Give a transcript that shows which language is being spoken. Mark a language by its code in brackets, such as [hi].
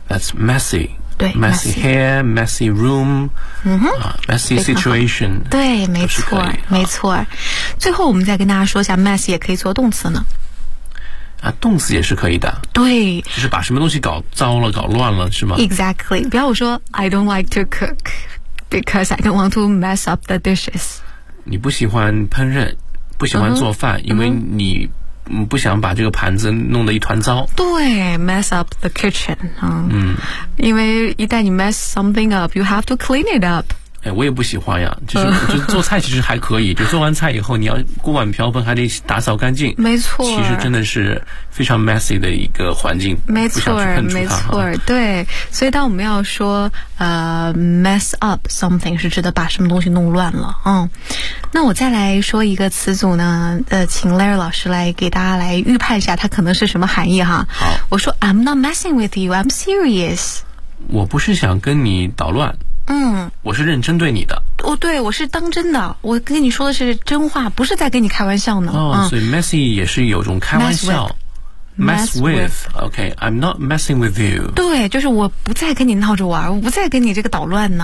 [en] That's messy。 [zh] 对 [en] ，messy hair, messy room, messy situation. [zh] 对，没错，没错。最后，我们再跟大家说一下 ，mess 也可以做动词呢。啊，动词也是可以的。对，就是把什么东西搞糟了、搞乱了，是吗 [en] ？Exactly. [zh] 比方说 [en] ，I don't like to cook because I don't want to mess up the dishes. [zh] 你不喜欢烹饪，不喜欢做饭，因为你。不想把这个盘子弄得一团糟。 [en] 对 ，mess up the kitchen [zh] 因为一旦你 [en] mess something up, you have to clean it up. [zh] 哎，我也不喜欢呀，就是就做菜其实还可以，就做完菜以后你要锅碗瓢盆还得打扫干净，没错，其实真的是非常 messy 的一个环境，没错，没错，对，所以当我们要说 [en] mess up something [zh] 是指的把什么东西弄乱了，嗯，那我再来说一个词组呢，请 Larry 老师来给大家来预判一下它可能是什么含义哈。好，我说 [en] I'm not messing with you, I'm serious。 [zh] 我不是想跟你捣乱。嗯，我是认真对你的。哦，对，我是当真的，我跟你说的是真话，不是在跟你开玩笑呢。哦，嗯，所以 messy 也是有种开玩笑。 [en] Mess with. OK, I'm not messing with you. [zh] 对，就是我不再跟你闹着玩，我不再跟你这个捣乱呢。